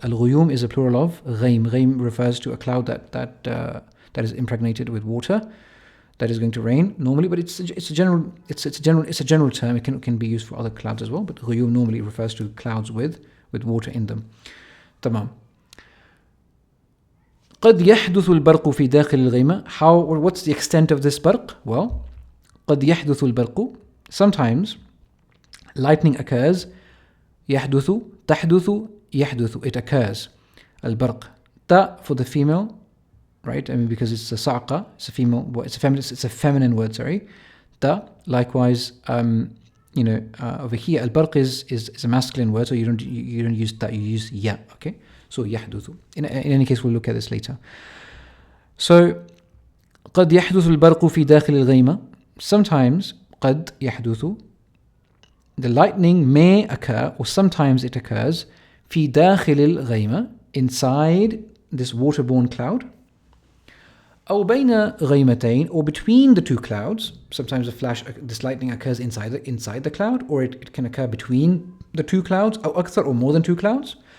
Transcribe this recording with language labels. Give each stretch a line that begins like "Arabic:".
English: Al-ghuyum is a plural of ghaym. Ghaym refers to a cloud that is impregnated with water, that is going to rain normally, but it's a general term. It can be used for other clouds as well, but ghuyum normally refers to clouds with water in them.
Arabic: Tamam. قد يحدث البرق في داخل الغيمة.
English: What's the extent of this barq?
Arabic: Well, قد يحدث البرق.
English: Sometimes lightning occurs.
Arabic: يحدث, تحدث, يحدث.
English: It occurs. البرق. Ta for the female, right? I mean, because it's a sa'qa, it's a female, it's a feminine word. Sorry. Ta. Likewise, over here, البرق is a masculine word, so you don't use ta, you use ya. Okay. So يحدث. In any case, we'll look at this later.
Arabic: So قد يحدث البرق في داخل الغيمة.
English: Sometimes
Arabic: قد يحدث,
English: the lightning may occur, or sometimes it occurs,
Arabic: في داخل الغيمة,
English: inside this waterborne cloud.
Arabic: أو بين غيمتين,
English: or between the two clouds. Sometimes this lightning occurs inside the cloud, or it can occur between the two clouds,
Arabic: أو أكثر,
English: or more than two clouds.